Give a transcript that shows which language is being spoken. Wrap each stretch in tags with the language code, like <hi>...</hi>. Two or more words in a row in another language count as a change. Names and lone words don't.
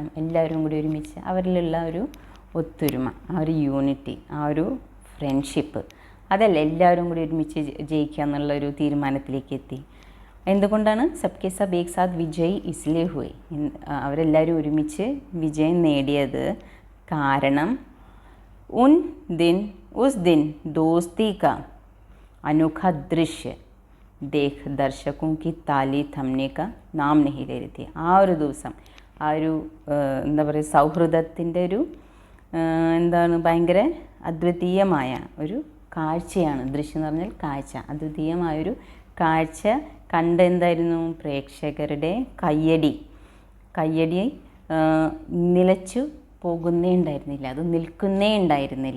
<ml>എല്ലാവരും കൂടി ഒരുമിച്ച് അവരിലുള്ള ഒരു ഒത്തൊരുമ,</ml> <en>ആ ഒരു യൂണിറ്റി,</en> <ml>ആ ഒരു ഫ്രണ്ട്ഷിപ്പ്, അതല്ല എല്ലാവരും കൂടി ഒരുമിച്ച് ജയിക്കുക എന്നുള്ളൊരു തീരുമാനത്തിലേക്ക് എത്തി. എന്തുകൊണ്ടാണ്?</ml> <hi>सबके सब एक साथ विजय इसलिए हुए.</hi> <ml>അവരെല്ലാവരും ഒരുമിച്ച് വിജയം നേടിയത് കാരണം</ml> <hi>उस दिन दोस्ती का अनोखा दृश्य देख दर्शकों की ताली थमने का नाम नहीं ले रही थी.</hi> <ml>ആ ഒരു ദിവസം ആ ഒരു എന്താ പറയുക, സൗഹൃദത്തിൻ്റെ ഒരു എന്താണ് ഭയങ്കര അദ്വിതീയമായ ഒരു കാഴ്ചയാണ്. ദൃശ്യം എന്ന് പറഞ്ഞാൽ കാഴ്ച. അദ്വിതീയമായൊരു കാഴ്ച കണ്ട് എന്തായിരുന്നു? പ്രേക്ഷകരുടെ കയ്യടി നിലച്ചു പോകുന്നേ ഉണ്ടായിരുന്നില്ല, അത് നിൽക്കുന്നേ ഉണ്ടായിരുന്നില്ല.</ml>